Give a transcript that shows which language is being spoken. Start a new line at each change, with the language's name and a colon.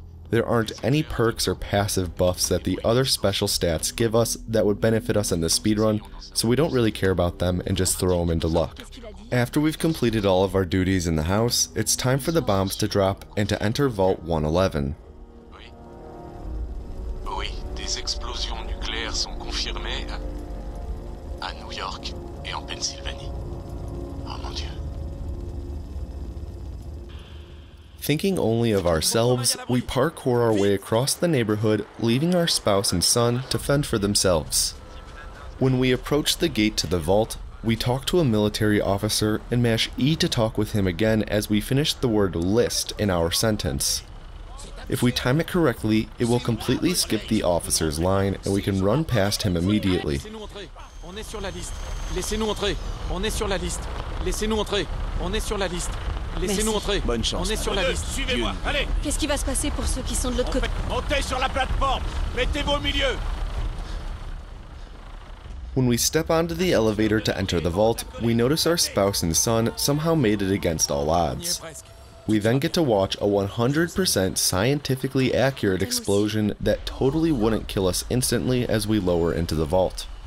English: There aren't any perks or passive buffs that the other special stats give us that would benefit us in the speedrun, so we don't really care about them and just throw them into luck. After we've completed all of our duties in the house, it's time for the bombs to drop and to enter Vault 111.
French: Oui, des explosions nucléaires sont confirmées à New York et en Pennsylvanie. Oh mon Dieu.
English: Thinking only of ourselves, we parkour our way across the neighborhood, leaving our spouse and son to fend for themselves. When we approach the gate to the vault, we talk to a military officer and mash E to talk with him again as we finish the word list in our sentence. If we time it correctly, it will completely skip the officer's line and we can run past him immediately.
French: On est sur la liste. Laissez-nous entrer. On est sur la liste. Laissez-nous entrer. On est sur la liste. Laissez-nous entrer. Bonne chance. On est sur la liste. Suivez-moi, allez. Qu'est-ce qui va se passer pour ceux qui sont de l'autre côté? Montez sur la plateforme. Mettez-vous au milieu.
English: When we step onto the elevator to enter the vault, we notice our spouse and son somehow made it against all odds. We then get to watch a 100% scientifically accurate explosion that totally wouldn't kill us instantly as we lower into the vault.